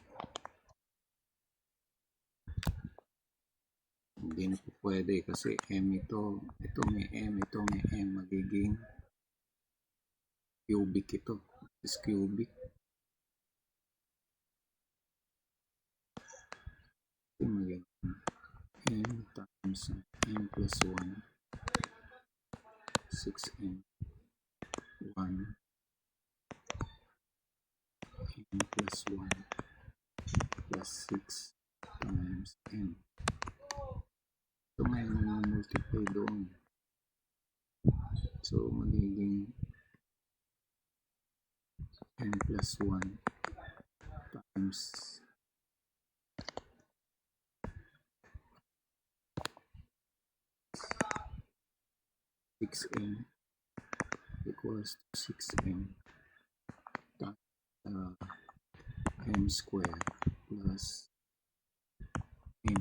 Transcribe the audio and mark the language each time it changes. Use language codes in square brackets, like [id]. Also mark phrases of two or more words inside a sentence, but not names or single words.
[tl] Hindi na po pwede kasi M ito. Ito may M, ito may M. Magiging cubic ito. [en] Is cubic. [tl] Ito magiging [en] M times M plus 1. 6M 1 M plus 1 plus 6 times M. [tl] Ito ngayon multiply doon. [en] So magiging M plus 1 times 6M equals to 6M times M squared plus M.